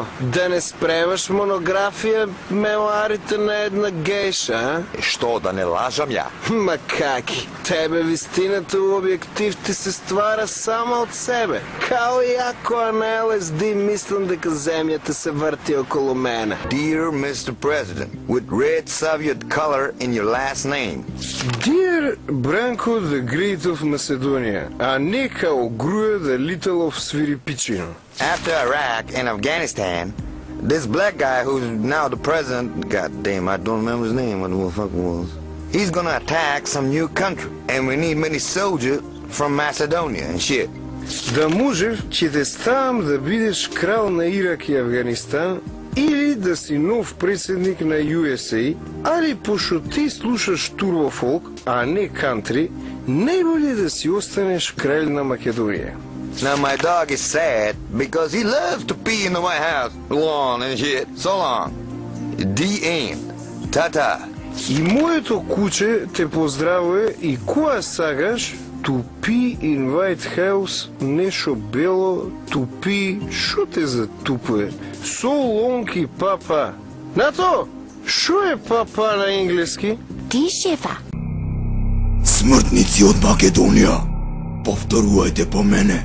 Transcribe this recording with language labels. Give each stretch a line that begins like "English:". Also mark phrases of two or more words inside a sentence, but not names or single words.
Macedonian: Да не спремаш монографија мемуарите на една гейша, а? Што, да не лажам ја? Ма каки? Тебе вистината у објектив ти се ствара само од себе. Као ја која на LSD мислам дека земјата се врти околу мене.
English: Dear Mr. President, with red Soviet color in your last name. Dear Branko the Great of Macedonia,
Macedonian: а не као Груја
English: the Little of
Macedonian: Свирипичино.
English: After Iraq and Afghanistan, this black guy who's now the president, god damn, I don't remember his name, what the motherfucker was. He's gonna attack some new country, and we need many soldiers from Macedonia and shit.
Macedonian: Да можев, ќе те ставам да бидеш крал на Ирак и Афганистан, или да си нов председник на USA, али пошто ти слушаш турбофолк, а не кантри, најболje да си останеш кралј на Македонија.
English: Now my dog is sad because he loves to pee in the White House lawn and shit. So long. The end. Ta-ta.
Macedonian: И моето куче те поздравува и која сагаш
English: to pee in White House
Macedonian: нешо бело,
English: to pee,
Macedonian: шо те затупуе?
English: So long
Macedonian: и папа. Нато, шо е папа на енглески? Ти, шефа. Смртници од Македонија, повторувајте по мене.